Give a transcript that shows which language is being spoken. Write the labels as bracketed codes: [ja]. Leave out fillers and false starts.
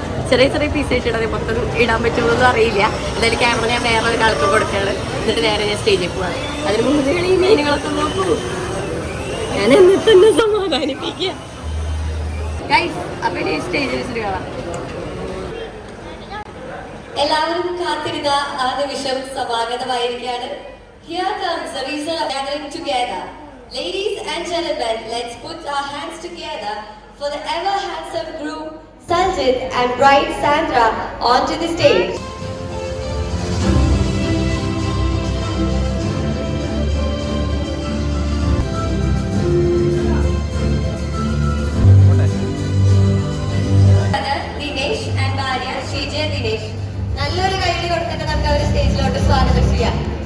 [ml] ചെറിയ ചെറിയ പീസ് ആയിട്ടാണ് മൊത്തം ഇടാൻ പറ്റുമെന്നൊന്നും അറിയില്ല. എന്തായാലും ക്യാമറ ഞാൻ വേറെ ഒരാൾക്ക് കൊടുക്കുകയാണ്, എന്നിട്ട് നേരെ ഞാൻ സ്റ്റേജിൽ പോവാണ്. അതിന് മുമ്പ് ഈ മീനുകളൊക്കെ നോക്കൂ, ഞാൻ എന്നിട്ട് തന്നെ സമാധാനിപ്പിക്കുക. അപ്പൊ ഇനി സ്റ്റേജിൽ വെച്ചിട്ട് കാണാം. എല്ലാവരും കാത്തിരുന്ന ആ നിമിഷം സമാഗതമായിരിക്കുകയാണ്. [en] Here comes the reason of gathering together. Ladies and gentlemen, let's put our hands together for the ever handsome groom Sanjit and bride Sandra onto the stage. Dinesh and Bharya Srijay Dinesh. [ml] നല്ലൊരു കൈയ്യടി കൊടുത്തിട്ട് നമുക്ക് അവരെ സ്റ്റേജിലോട്ട് സ്വാഗതം ചെയ്യാം.